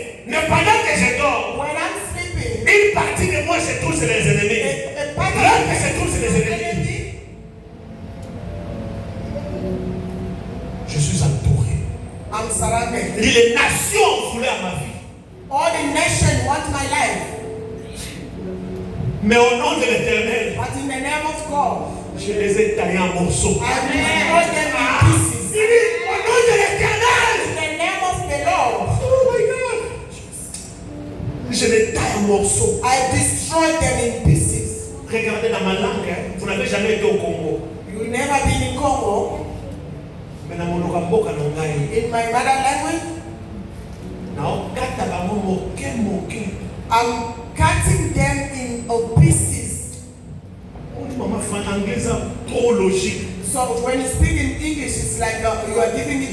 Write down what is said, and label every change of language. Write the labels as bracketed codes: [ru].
[fr] Mais pendant que je dors, [en] When I'm sleeping, [fr] une partie de moi, je trouve c'est les ennemis. L'autre que je trouve c'est les ennemis. Je suis entouré. [en] I'm surrounded. [fr] Les nations voulaient à ma vie. [en] All the nations want my life. [fr] Mais au nom de l'Éternel, [en] But in the name of God, [fr] je les ai taillés en morceaux. [en] I destroy them in pieces. [fr] Il dit, au nom de l'Éternel. [en] In the name of the Lord, Oh my God. [fr] Je les taille en morceaux. [en] I destroy them in pieces. [fr] Regardez dans ma langue, hein, vous n'avez jamais été au Congo. [en] You never been in Congo. [fr] Mais dans mon [ln] mboka na ngai, [en] In my mother language, [ln] naokata bango moke moke. [en] I'm cutting them in pieces. [fr] Maman fait anglais trop logique. [en] So when you speak in English, it's like you are giving it